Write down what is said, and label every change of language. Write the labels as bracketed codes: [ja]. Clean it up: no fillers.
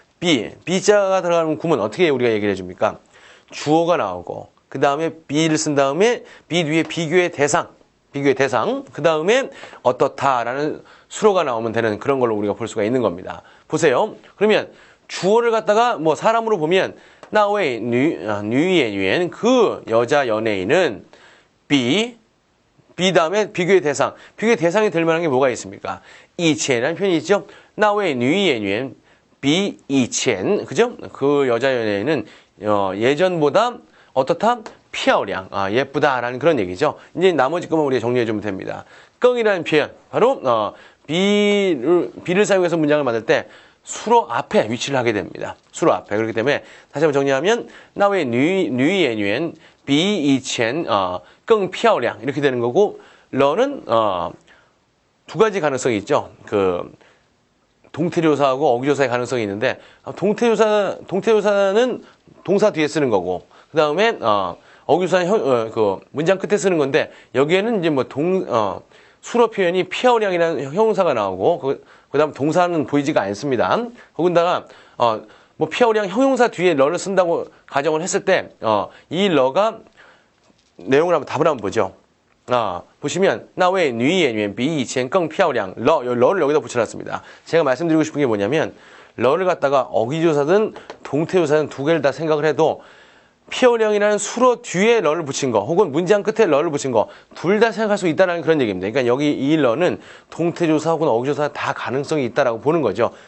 [ko] B자가 들어가는 구문 어떻게 우리가 얘기를 해줍니까? 주어가 나오고 그 다음에 B를 쓴 다음에 B 뒤에 비교의 대상, 그 다음에 어떻다라는 수로가 나오면 되는 그런 걸로 우리가 볼 수가 있는 겁니다. 보세요. 그러면 주어를 갖다가 뭐 사람으로 보면 [zh] 那位女演员 [ko] 그 여자 연예인은 B 다음에 비교의 대상이 될 만한 게 뭐가 있습니까? 以前라는 표현이 있죠. [zh] 那位女演员比以前 그죠? [ko] 그 여자 연예인은 예전보다 어떻다? 漂亮 예쁘다라는 그런 얘기죠. 이제 나머지 것만 우리가 정리해 주면 됩니다. 껑이라는 표현 바로 B를 사용해서 문장을 만들 때 수로 앞에 위치를 하게 됩니다. 수로 앞에. 그렇기 때문에 다시 한번 정리하면 [zh] 那位女演员比以前更漂亮 [ko] 이렇게 되는 거고 러는 두 가지 가능성이 있죠. 그 동태조사하고 어기조사의 가능성이 있는데 동태조사는 동사 뒤에 쓰는 거고 그 다음에 어기조사는 그 문장 끝에 쓰는 건데 여기에는 이제 뭐 수로 표현이 피아오량이라는 형용사가 나오고 그다음 동사는 보이지가 않습니다. 거기다가 뭐 피아오량 형용사 뒤에 러를 쓴다고 가정을 했을 때 이 러가 내용을 한번 답을 한번 보죠. 보시면 [zh] 那位女演员比以前更漂亮 [ko] 러를 여기다 붙여놨습니다. 제가 말씀드리고 싶은 게 뭐냐면 러를 갖다가 어기조사든 동태조사든 두 개를 다 생각을 해도 피어량이라는 수로 뒤에 러를 붙인 거 혹은 문장 끝에 러를 붙인 거 둘 다 생각할 수 있다는 그런 얘기입니다. 그러니까 여기 이 러는 동태조사 혹은 어기조사 다 가능성이 있다라고 보는 거죠.